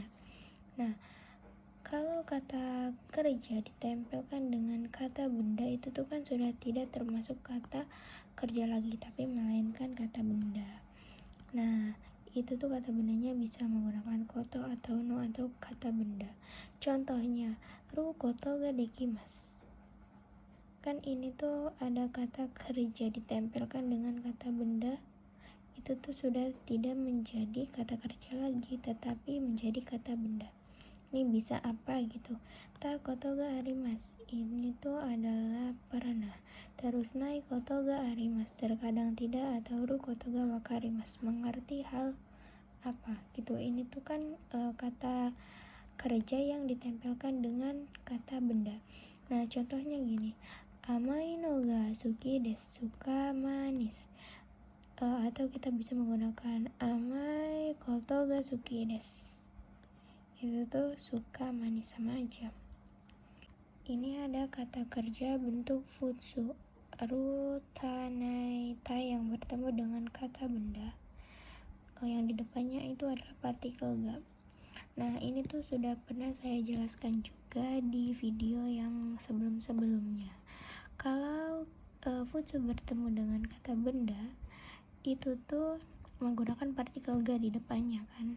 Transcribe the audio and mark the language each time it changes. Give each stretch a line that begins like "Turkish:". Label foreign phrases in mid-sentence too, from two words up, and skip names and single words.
Indonesian: Nah, kalau kata kerja ditempelkan dengan kata benda, itu tuh kan sudah tidak termasuk kata kerja lagi, tapi melainkan kata benda. Nah, itu tuh kata bendanya bisa menggunakan koto atau no atau kata benda. Contohnya,
Japanese: ることができます.
Indonesian: Kan ini tuh ada kata kerja ditempelkan dengan kata benda. Itu tuh sudah tidak menjadi kata kerja lagi, tetapi menjadi kata benda. Ini bisa apa gitu,
Japanese: たことがあります,
Indonesian: ini tuh adalah pernah.
Japanese: Terus ないことがあります,
Indonesian: terkadang tidak, atau
Japanese: ることがわかります,
Indonesian: mengerti hal apa gitu. Ini tuh kan kata kerja yang ditempelkan dengan kata benda. Nah, contohnya gini,
Japanese: 甘いのが好きです,
Indonesian: suka manis. Atau kita bisa menggunakan
Japanese: 甘いことが好きです,
Indonesian: itu tuh suka manis, sama aja. Ini ada kata kerja bentuk futsu, ru, ta, nai, tai yang bertemu dengan kata benda. Yang di depannya itu adalah partikel ga. Nah, ini tuh sudah pernah saya jelaskan juga di video yang sebelum-sebelumnya. Kalau futsu bertemu dengan kata benda, itu tuh menggunakan partikel ga di depannya kan.